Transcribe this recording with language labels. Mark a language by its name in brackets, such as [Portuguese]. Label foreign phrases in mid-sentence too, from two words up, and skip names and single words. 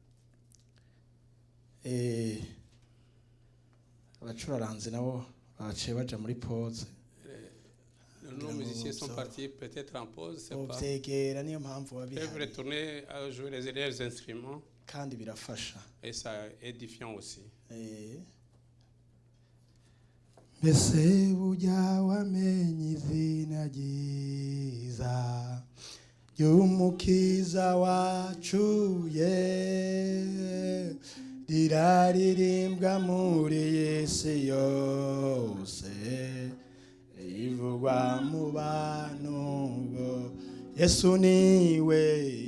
[French] Nos musiciens sont partis peut-être en pause, c'est pas. Ils peuvent retourner à jouer les instruments. Et ça est édifiant aussi. [Kinyarwanda] Mbese burya wamenye izina ryiza ry'umukiza wacu riraririmbwa muri isi yose rivugwa mu bantu Yesu niwe